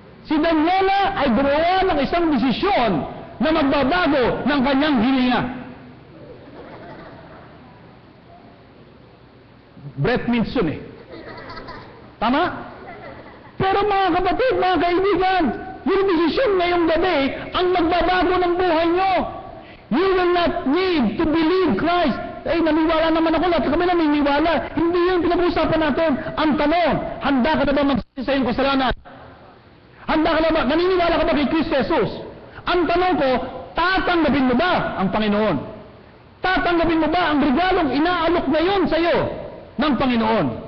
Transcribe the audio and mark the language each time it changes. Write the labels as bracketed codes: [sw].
[tl] Si Daniela ay gumawa ng isang desisyon na magbabago ng kanyang hininga. Breath mints yun eh. Tama? Pero mga kapatid, mga kaibigan, yung desisyon ngayong gabi ang magbabago ng buhay nyo. [en] You will not need to believe Christ. [tl] Naniwala naman ako, lahat kami naniniwala. Hindi yun pinag-uusapan natin. Ang tanong, handa ka na ba magsisi sa iyong kasalanan? Handa ka na ba? Naniniwala ka ba kay Kristo Jesus? Ang tanong ko, tatanggapin mo ba ang Panginoon? Tatanggapin mo ba ang regalong inaalok ngayon sa iyo ng Panginoon?